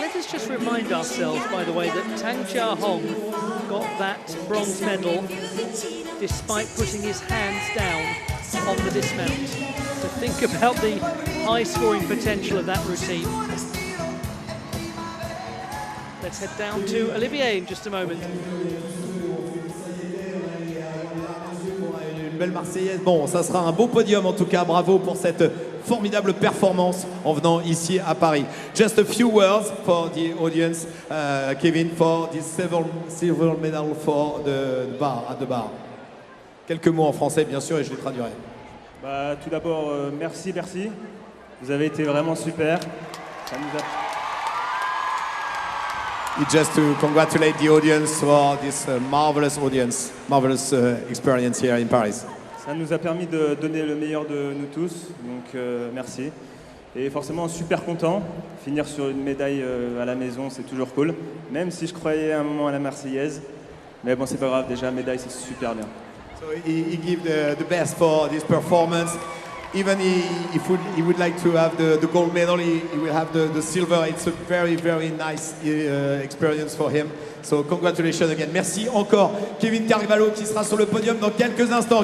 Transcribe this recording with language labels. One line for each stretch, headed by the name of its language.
English: Just remind ourselves, by the way, that Tang Jiahong got that bronze medal despite putting his hands down on the dismount. So think about the high scoring potential of that routine. Let's head down to Olivier in just a moment.
French: Une belle Marseillaise. Bon, ça sera un beau podium en tout cas. Bravo pour cette formidable performance en venant ici à Paris.
English: Just a few words for the audience, Kevin, for this silver medal for the bar, at the bar.
French: Quelques mots en français, bien sûr, et je les traduirai. Tout d'abord, merci. Vous avez été vraiment super. Ça nous a...
English: Just to congratulate the audience for this marvelous experience here in Paris.
French: Ça nous a permis de donner le meilleur de nous tous, donc merci. Et forcément super content. Finir sur une médaille à la maison, c'est toujours cool. Même si je croyais à un moment à la Marseillaise. Mais bon, c'est pas grave, déjà, médaille, c'est super bien.
English: So he gave the best for this performance. Even if he would like to have the gold medal, he will have the silver. It's a very, very nice experience for him. So congratulations again.
French: Merci encore Kevin Carvalho qui sera sur le podium dans quelques instants.